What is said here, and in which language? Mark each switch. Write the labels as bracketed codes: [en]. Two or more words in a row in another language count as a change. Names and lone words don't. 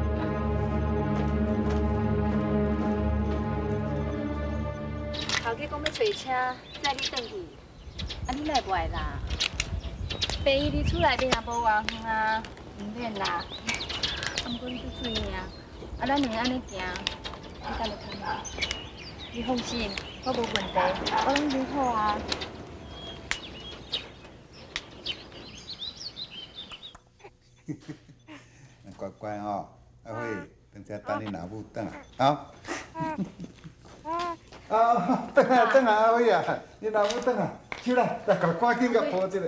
[nan] 头家讲要找车载你转去，啊你哪会不爱啦？病医离厝内面也无偌远啊，唔免啦。毋过你去出院啊，啊咱两个安尼行，你敢会通吗？你放心，我无问题，我拢准好啊。乖乖哦，阿辉，等下等你老母转来，啊。啊，转来，阿辉啊，你老母转来，起来，来，赶紧甲抱一下。